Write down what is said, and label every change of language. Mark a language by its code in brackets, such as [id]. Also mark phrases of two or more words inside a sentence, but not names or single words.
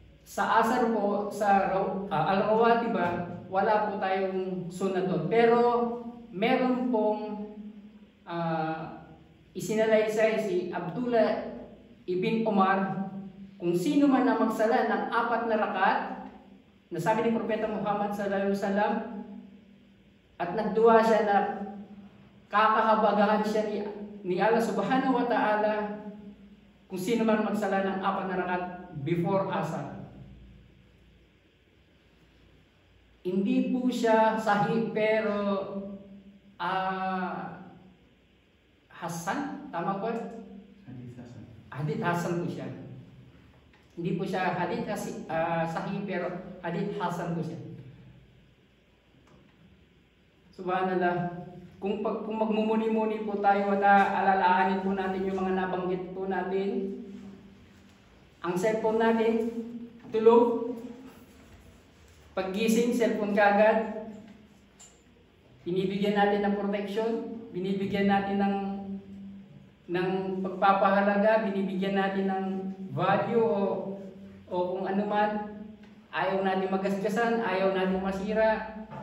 [tl] Sa asar po, sa al-rawatiba, wala po tayong sunna doon. Pero meron pong isinalaysay si Abdullah ibn Umar kung sino man ang magsala ng 4 na rakaat na sabi ni Propeta Muhammad [ar] صلى الله عليه وسلم [tl] at nagduwa siya na kakahabagahan siya ni Allah [ar] سبحانه وتعالى [tl] kung sino man magsala ng 4 na rakaat before asar. Hindi po siya sahih pero Hasan, tama po? [ar] حديث حسن. حديث حسن [tl] po siya. Hindi po siya [ar] حديث صحيح [tl] pero [ar] حديث حسن [tl] po siya. Subhanallah. Kung magmumuni-muni po tayo at alalahanin po natin yung mga nabanggit po natin, ang cellphone natin, tulog, paggising, cellphone kagad, binibigyan natin ng protection, binibigyan natin ng pagpapahalaga, binibigyan natin ng value o kung ano man, ayaw natin magasgasan, ayaw natin masira.